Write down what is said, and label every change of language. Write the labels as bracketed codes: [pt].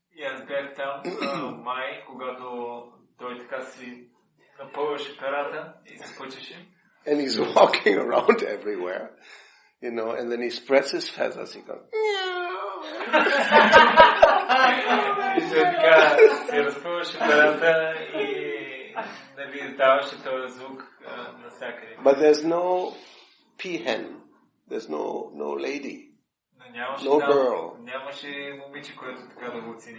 [bg] И аз бях там май, когато той така си напълваше перата и се пъчеше. [en] And he's walking around everywhere, and then he spreads his feathers. He goes, [bg] И той така се разпълваше перата и издаваше този звук навсякъде. [en] But there's no peahen. There's no lady. No girl. [bg] Нямаше момиче, което така да го оцени.